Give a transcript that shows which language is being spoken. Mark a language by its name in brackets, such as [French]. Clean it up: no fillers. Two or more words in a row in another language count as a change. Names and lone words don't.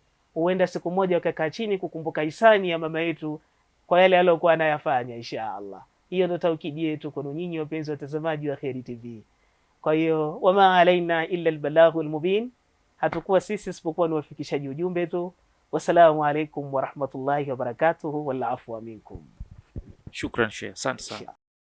[Swahili] Huenda siku moja wakakaa chini kukumbuka hisani ya mama yetu kwa yale aliyokuwa anayafanya inshallah. Hiyo ndio taukidi yetu kwa nyinyi wapenzi watazamaji wa Kheri TV. Kwa hiyo [Arabic] وما علينا إلا البلاغ المبين, [Swahili] hatakuwa sisi isipokuwa ni wafikishaji ujumbe tu. [Arabic] والسلام عليكم ورحمة الله وبركاته والعفو منكم. [Swahili] Shukran Sheikh, asante sana.